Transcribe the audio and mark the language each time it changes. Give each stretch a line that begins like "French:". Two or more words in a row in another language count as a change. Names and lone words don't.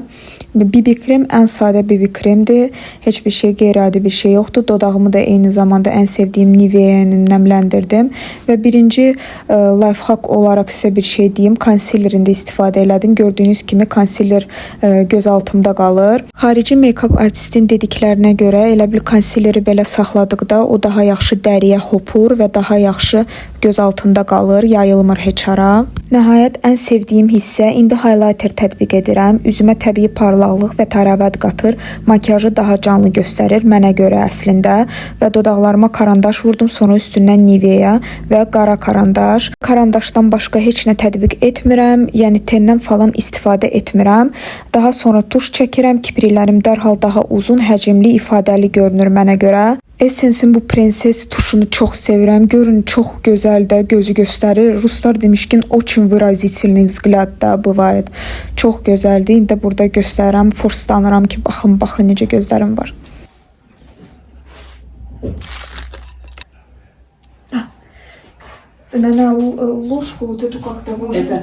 Azerbaijani: BB krem ən sadə BB kremdir. Heç bir şey, qeyri-adi bir şey yoxdur. Dodağımı da eyni zamanda ən sevdiyim Nivea'nı nəmləndirdim və birinci
English: life hack
Azerbaijani: olaraq sizə bir şey deyim. Konsilerində istifadə elədim. Gördüyünüz kimi konsiler göz altımda qalır. Xarici
English: make-up artistin
Azerbaijani: dediklərinə görə elə bil konsileri belə saxladıqda o daha yaxşı dəriyə hopur və daha yaxşı göz altında qalır, yayılmır heç ara. Nəhayət ən sevdiyim hissə, indi highlighter tətbiq edirəm. Üzümə təbii parlaqlıq və təravət qatır. Makiyajı daha canlı göstərir mənə görə əslində və dodaqlarıma karandaş vurdum, sonra üstündən Nivea və qara karandaş. Karandaşdan başqa heç nə tətbiq etmirəm, yəni tendən falan istifadə etmirəm. Daha sonra tuş çəkirəm, kipriklərim dərhal daha uzun, həcmli, ifadəli görünür mənə görə. Essence'in bu prenses tuşunu çox sevirəm. Görün, çox gözəl də, gözü göstərir. Ruslar demişkin,
Russian: очень выразительный взгляд da bывает.
Azerbaijani: Çox gözəldir. İndi burada göstərirəm, forslanıram ki, baxın necə gözlərim var.
Russian: На ложку вот эту как-то можно.